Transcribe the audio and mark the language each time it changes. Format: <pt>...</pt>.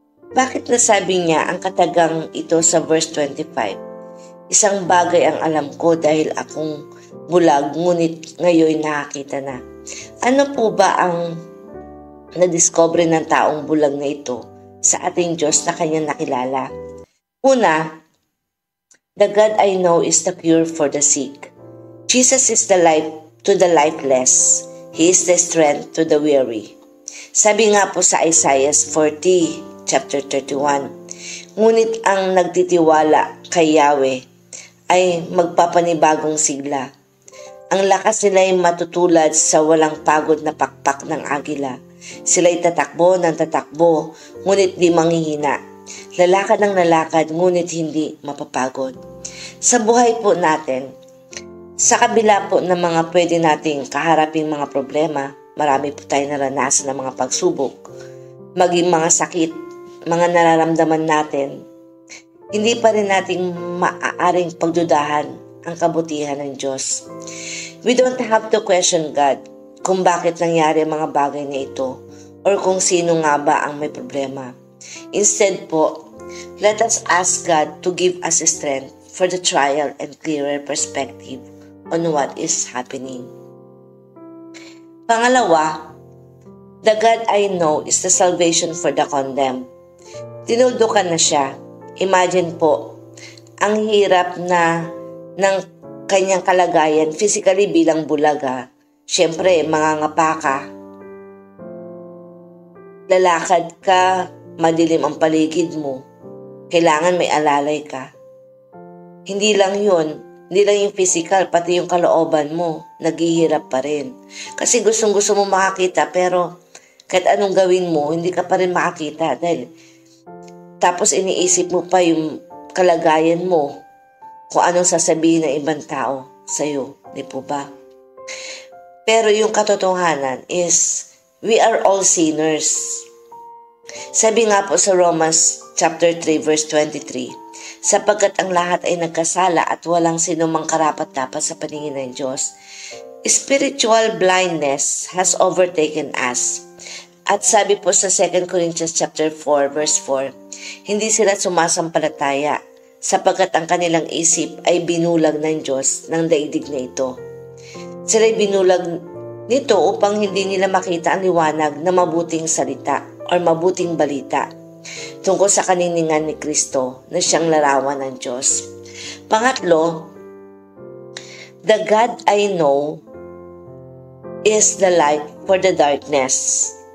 <tl>Bakit nasabi niya ang katagang ito sa verse 25? Isang bagay ang alam ko dahil akong bulag, ngunit ngayon nakakita na. Ano po ba ang nadiscover ng taong bulag na ito sa ating Diyos na kanyang nakilala?</tl> <en>Una, the God I know is the cure for the sick. Jesus is the life to the lifeless. He is the strength to the weary.</en> <tl>Sabi nga po sa Isaiah 40, chapter 31, ngunit ang nagtitiwala kay Yahweh ay magpapanibagong sigla. Ang lakas nila ay matutulad sa walang pagod na pakpak ng agila. Sila'y tatakbo ng tatakbo, ngunit di manghihina. Lalakad ng lalakad, ngunit hindi mapapagod. Sa buhay po natin, sa kabila po ng mga pwede nating kaharaping mga problema, marami po tayong naranasan ng mga pagsubok, maging mga sakit, mga nararamdaman natin, hindi pa rin nating maaaring pagdudahan ang kabutihan ng Diyos.</tl> <en>We don't have to question God</en> <tl>kung bakit nangyari ang mga bagay na ito or kung sino nga ba ang may problema.</tl> <en>Instead po, let us ask God to give us strength for the trial and clearer perspective on what is happening. Pangalawa, the God I know is the salvation for the condemned.</en> <tl>Tinuldukan na siya. Imagine po, ang hirap na ng kanyang kalagayan physically bilang bulaga. Siyempre, mangangapa ka. Lalakad ka, madilim ang paligid mo. Kailangan may alalay ka. Hindi lang yung physical, pati yung kalooban mo, naghihirap pa rin. Kasi gustong-gusto mo makakita, pero kahit anong gawin mo, hindi ka pa rin makakita. Dahil tapos iniisip mo pa yung kalagayan mo, kung anong sasabihin ng ibang tao sa'yo. Di po ba? Pero yung katotohanan</tl> <en>is, we are all sinners.</en> <tl>Sabi nga po sa Romans chapter 3 verse 23, sapagkat ang lahat ay nagkasala at walang sinumang karapat-dapat sa paningin ng Diyos.</tl> <en>Spiritual blindness has overtaken us.</en> <tl>At sabi po sa 2 Corinthians chapter 4 verse 4, hindi sila sumasampalataya sapagkat ang kanilang isip ay binulag ng Diyos ng daigdig na ito. Sila'y binulag nito upang hindi nila makita ang liwanag na mabuting salita or mabuting balita tungkol sa kaniningan ni Kristo na siyang larawan ng Diyos.</tl> <en>Pangatlo, the God I know is the light for the darkness.</en>